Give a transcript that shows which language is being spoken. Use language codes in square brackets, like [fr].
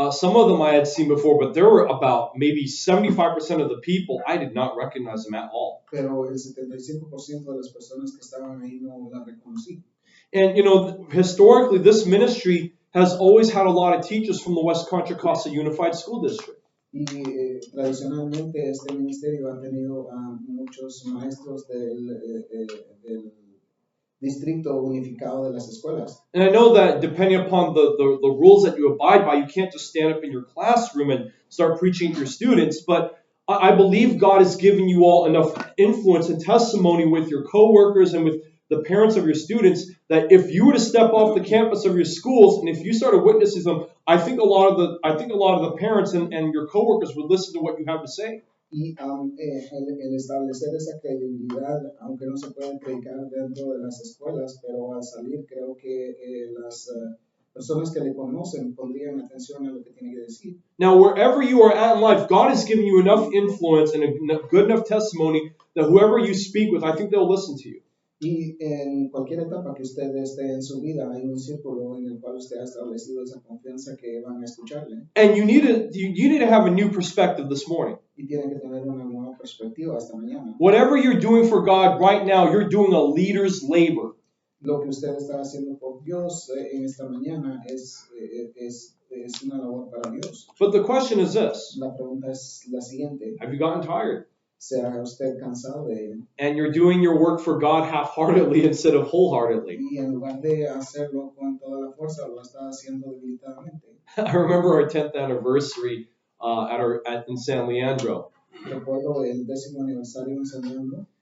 [en] Some of them I had seen before, but there were about maybe 75% of the people I did not recognize them at all. [es] Pero el 75% de las personas que estaban ahí no las reconocí. [en] And, you know, historically, this ministry has always had a lot of teachers from the West Contra Costa Unified School District. [es] Y tradicionalmente este ministerio ha tenido muchos maestros del distrito unificado de las escuelas. [en] And I know that depending upon the rules that you abide by, you can't just stand up in your classroom and start preaching to your students, but I believe God has given you all enough influence and testimony with your coworkers and with the parents of your students that if you were to step off the campus of your schools and if you started witnessing them, I think a lot of the parents and your coworkers would listen to what you have to say. [es] Y el establecer esa credibilidad, aunque no se puede predicar dentro de las escuelas, pero al salir creo que las personas que le conocen pondrían atención a lo que tiene que decir. [en] Now, wherever you are at in life, God has given you enough influence and a good enough testimony that whoever you speak with, I think they'll listen to you. [es] Y en cualquier etapa que usted esté en su vida, hay un círculo en el cual usted ha establecido esa confianza que van a escucharle. [en] And you need to have a new perspective this morning. [es] Y tiene que tener una nueva perspectiva esta mañana. [en] Whatever you're doing for God right now, you're doing a leader's labor. [es] Lo que usted está haciendo por Dios en esta mañana es una labor para Dios. [en] But the question is this. [es] La pregunta es la siguiente. [en] Have you gotten tired? [es] ¿Se ha usted cansado de ello? [en] And you're doing your work for God half-heartedly instead of wholeheartedly. [es] Y en lugar de hacerlo con toda la fuerza, lo está haciendo debilitadamente. [en] I remember our 10th anniversary in San Leandro. [es] Recuerdo el 10º aniversario en San Leandro.